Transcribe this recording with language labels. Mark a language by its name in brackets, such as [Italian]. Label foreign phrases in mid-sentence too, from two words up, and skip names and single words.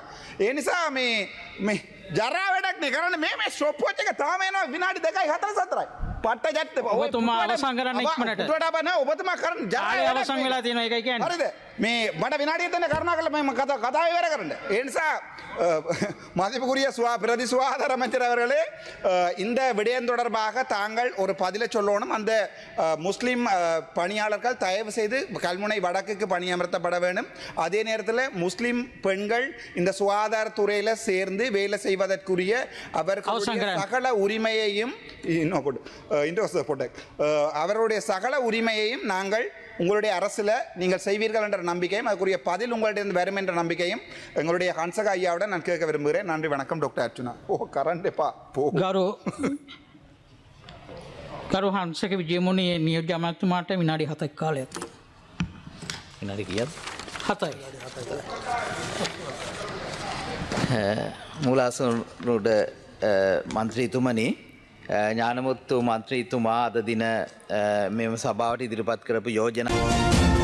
[Sinhala] ඒ නිසා මේ ජරා වැඩක් නේ කරන්නේ. මේ ස්ටොප් වෝච් එක තාම එනවා විනාඩි 2යි 4යි. පට්ට ජැට්ට ඔබතුමා අවසන් කරන්න ඉක්මනට. උඩට බෑ නෑ ඔබතුමා කරන්න ජරා අවසන් වෙලා තියෙනවා ඒකයි කියන්නේ. හරිද? මේ මට විනාඩියක් දෙන්න කරුණාකරලා මම කතාව ඉවර කරන්න. ඒ නිසා [Tamil] மதிப்புக்குரிய பிரதி சுகாதார அமைச்சர் அவர்களே, இந்த விடயம் தொடர்பாக தாங்கள் ஒரு பதிலை சொல்லணும். அந்த முஸ்லிம் பணியாளர்கள் தயவு செய்து கல்முனை வடக்குக்கு பணியமர்த்தப்பட வேண்டும். அதே நேரத்தில் முஸ்லிம் பெண்கள் இந்த சுகாதாரத்துறையில் சேர்ந்து வேலை செய்வதற்குரிய அவர்களுடைய சகல உரிமையையும் அவருடைய சகல உரிமையையும் நாங்கள் உங்களுடைய அரசில் நீங்கள் செய்வீர்கள் என்ற நம்பிக்கையும் அதுக்குரிய பதில் உங்கள்கிட்ட வரும் என்ற நம்பிக்கையும் எங்களுடைய ஹன்சகா ஐயாவுடன் நான் கேட்க விரும்புகிறேன். நன்றி, வணக்கம். டாக்டர் அர்ச்சுனா. கரண்ட்ப்பா [Sinhala] ගරු හංසක විජයමුණේ නියෝජ්‍ය අමාත්‍යතුමාට විනාඩි 7ක් කාලයක් තියෙනවා. විනාඩි කීයද? 7යි. මූලාසනරුඩ මන්ත්‍රීතුමනි, ඥානමුත්තු මන්ත්‍රීතුමා අද දින මෙම සභාවට ඉදිරිපත් කරපු යෝජනා